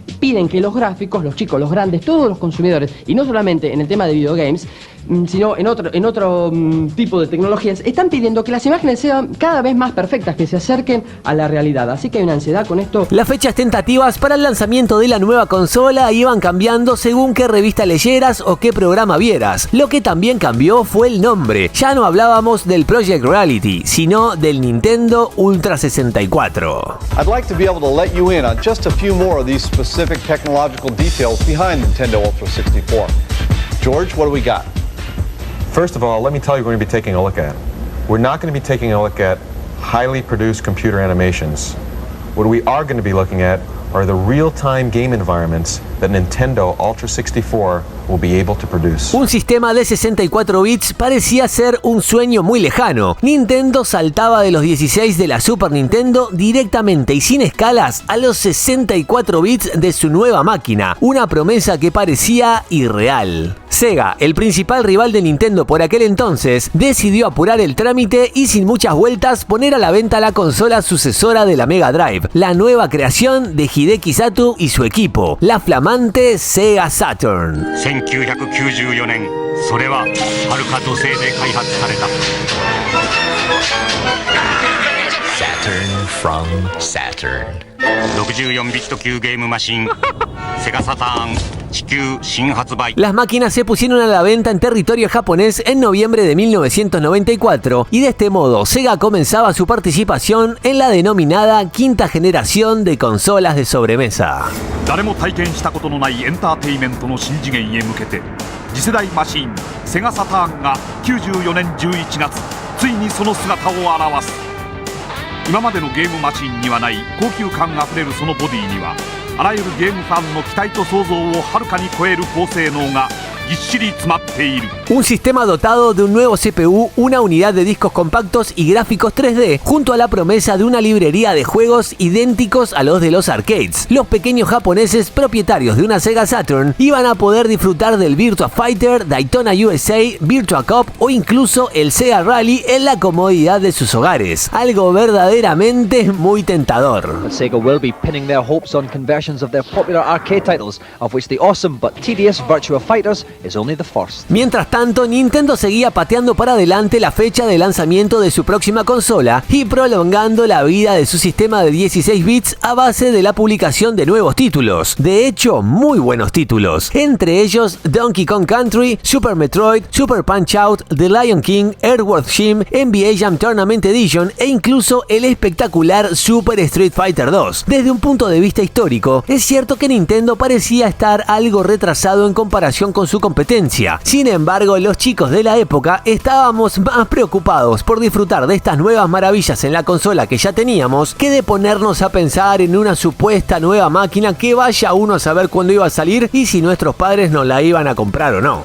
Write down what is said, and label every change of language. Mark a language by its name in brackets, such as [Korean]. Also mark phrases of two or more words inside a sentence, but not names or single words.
[Spanish] Piden que los gráficos, los chicos, los grandes, todos los consumidores, y no solamente en el tema de videogames, sino en otro tipo de tecnologías, están pidiendo que las imágenes sean cada vez más perfectas, que se acerquen a la realidad. Así que hay una ansiedad con esto. Las fechas tentativas para el lanzamiento de la nueva consola iban cambiando según qué revista leyeras o qué programa vieras. Lo que también cambió fue el nombre. Ya no hablábamos del Project Reality, sino del Nintendo Ultra 64. [English] I'd like to be able to let you in on just a few more of these specific technological details behind Nintendo Ultra 64. George, what do we got? First of all, let me tell you what we're going to be taking a look at. We're not going to be taking a look at highly produced computer animations. What we are going to be looking at are the real-time game environments that Nintendo Ultra 64 will be able to produce. [Spanish] Un sistema de 64 bits parecía ser un sueño muy lejano. Nintendo saltaba de los 16 de la Super Nintendo directamente y sin escalas a los 64 bits de su nueva máquina, una promesa que parecía irreal. Sega, el principal rival de Nintendo por aquel entonces, decidió apurar el trámite y sin muchas vueltas poner a la venta la consola sucesora de la Mega Drive, la nueva creación de Hideki Sato y su equipo, la flamante Sega Saturn. [Japanese] 1994年、それは遥か土星で開発された。 [English] Saturn from Saturn. [Japanese] 64ビット級ゲームマシンセガサターン地球新発売 [Spanish] Las máquinas se pusieron a la venta en territorio japonés en noviembre de 1994 y de este modo Sega comenzaba su participación en la denominada quinta generación de consolas de sobremesa. [Japanese] 誰も体験したことのないエンターテインメントの新次元へ向けて次世代マシンセガサターンが94年11月ついにその姿を現す。今までのゲームマシンにはない高級感あふれるそのボディにはあらゆるゲームファンの期待と想像をはるかに超える高性能がぎっしり詰まっている。 [Spanish] Un sistema dotado de un nuevo CPU, una unidad de discos compactos y gráficos 3D, junto a la promesa de una librería de juegos idénticos a los de los arcades. Los pequeños japoneses propietarios de una Sega Saturn iban a poder disfrutar del Virtua Fighter, Daytona USA, Virtua Cop o incluso el Sega Rally en la comodidad de sus hogares. Algo verdaderamente muy tentador. [English] Sega will be pinning their hopes on conversions of their popular arcade titles, of which the awesome but tedious Virtua Fighters is only the first. [Spanish] Mientras tanto, Nintendo seguía pateando para adelante la fecha de lanzamiento de su próxima consola y prolongando la vida de su sistema de 16 bits a base de la publicación de nuevos títulos. De hecho, muy buenos títulos. Entre ellos Donkey Kong Country, Super Metroid, Super Punch-Out, The Lion King, Earthworm Jim, NBA Jam Tournament Edition e incluso el espectacular Super Street Fighter 2. Desde un punto de vista histórico, es cierto que Nintendo parecía estar algo retrasado en comparación con su competencia. Sin embargo, los chicos de la época estábamos más preocupados por disfrutar de estas nuevas maravillas en la consola que ya teníamos que de ponernos a pensar en una supuesta nueva máquina que vaya uno a saber cuándo iba a salir y si nuestros padres nos la iban a comprar o no.